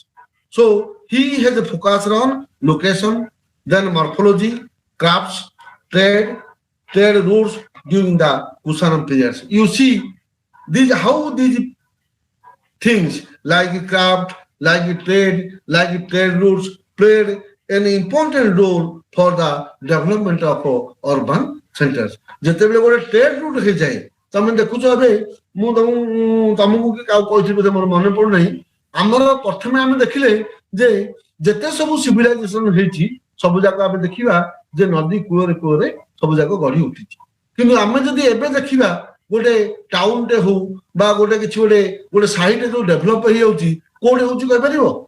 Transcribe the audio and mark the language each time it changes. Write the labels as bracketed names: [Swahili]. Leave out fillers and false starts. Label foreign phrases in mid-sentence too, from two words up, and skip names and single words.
[English] So he has focused on location, then morphology, crafts, trade routes during the Kusanan periods. You see how these things like craft, like trade routes played an important role for the development of urban centers. [Odia] ଯେତେବେଳେ ଗୋଟେ [English] trade route [Odia] ହେଇଯାଏ, ତମେ ଦେଖୁଛ ଏବେ ମୁଁ ତମକୁ କହିଥିଲି ବୋଧେ ମୋର ମନେ ପଡୁନାହିଁ, ଆମର ପ୍ରଥମେ ଆମେ ଦେଖିଲେ ଯେ ଯେତେ ସବୁ ସିଭିଲାଇଜେସନ ହେଇଛି ସବୁ ଯାକ ଆମେ ଦେଖିବା ଯେ ନଦୀ କୂଳରେ ସବୁ ଯାକ ଗଢି ଉଠିଛି। କିନ୍ତୁ ଆମେ ଯଦି ଏବେ ଦେଖିବା ଗୋଟେ ଟାଉନଟେ ହଉ ବା ଗୋଟେ କିଛି ଗୋଟେ ସାଇଟ୍ ଯୋଉ ଡେଭଲପ ହେଇଯାଉଛି କୋଉଠି ହଉଛି କହିପାରିବ?